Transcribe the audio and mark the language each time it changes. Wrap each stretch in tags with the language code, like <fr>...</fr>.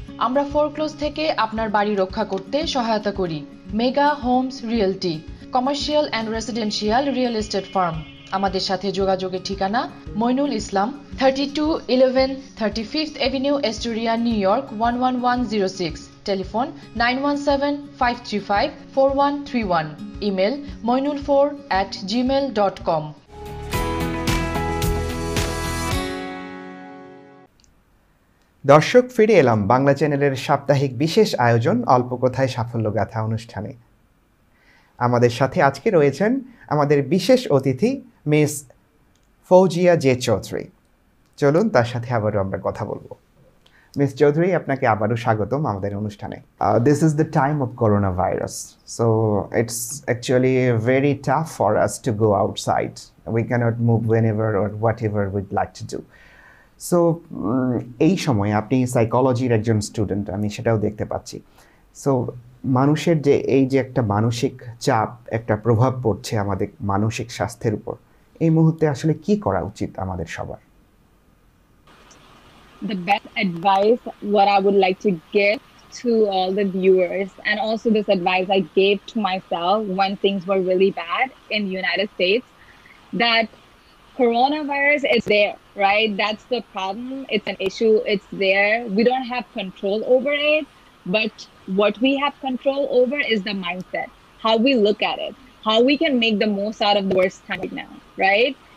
<bn>আমরা ফোরক্লোজ থেকে আপনার বাড়ি রক্ষা করতে সহায়তা করি। Mega Holmes realty, commercial and residential real estate farm. আমাদের সাথে যোগাযোগের ঠিকানা Moinul Islam, 3211 35th Avenue, Astoria, New York 11106। Telephone 9175354131। Email moinul4@gmail.com। দর্শক, ফিরে এলাম বাংলা চ্যানেলের সাপ্তাহিক বিশেষ আয়োজন অল্প কথায় সাফল্য গাথা অনুষ্ঠানে। আমাদের সাথে আজকে রয়েছেন আমাদের বিশেষ অতিথি মিস ফৌজিয়া জে চৌধুরী। চলুন তার সাথে আবারও আমরা কথা বলবো। মিস চৌধুরী, আপনাকে আবারও স্বাগতম আমাদের অনুষ্ঠানে।</bn> <en>This is the time of corona virus, so it's actually very tough for us to go outside. We can't move whenever or whatever we'd like to do.</en> <bn>So এই সময় আপনি সাইকোলজির একজন student, আমি সেটাও দেখতে পাচ্ছি। So মানুষের যে এই যে একটা মানসিক চাপ, একটা প্রভাব পড়ছে আমাদের মানসিক স্বাস্থ্যের উপর, এই মুহূর্তে আসলে কি করা উচিত আমাদের সবার?</bn> <en>The best advice what I would like to give to all the viewers, and also this advice I gave to myself when things were really bad in the United States, that coronavirus is there, right? That's the problem. It's an issue. It's there. We don't have control over it, but what we have control over is the mindset, how we look at it, how we can make the most out of the worst time right now, right?</en>